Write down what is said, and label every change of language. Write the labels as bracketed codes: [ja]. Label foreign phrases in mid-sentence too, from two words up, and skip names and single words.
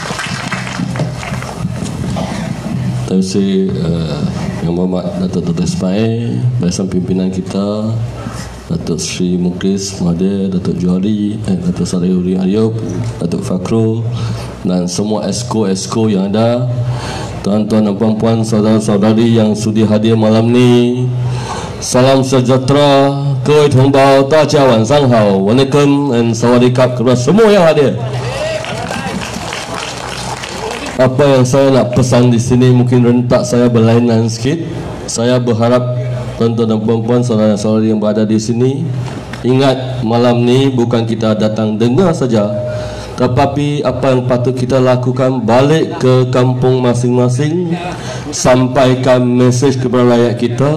[ms] Terima kasih Yang Berhormat Datuk Ismail, bersama pimpinan kita Datuk Seri Mukhlis Mahathir, Datuk Johari, Datuk Salihudin Ayub, Datuk Fakhru, dan semua esko-esko yang ada, tuan-tuan dan puan-puan, saudara-saudari yang sudi hadir malam ni. Salam sejahtera, [zh] 各位同胞，大家晚上好 [ms] ，Waalaikum and Sawadikap kepada semua yang hadir. Apa yang saya nak pesan di sini mungkin rentak saya berlainan sikit. Saya berharap tuan-tuan dan puan-puan, saudara-saudari yang berada di sini, ingat malam ni bukan kita datang dengar saja, tetapi apa yang patut kita lakukan, balik ke kampung masing-masing, sampaikan mesej kepada rakyat kita.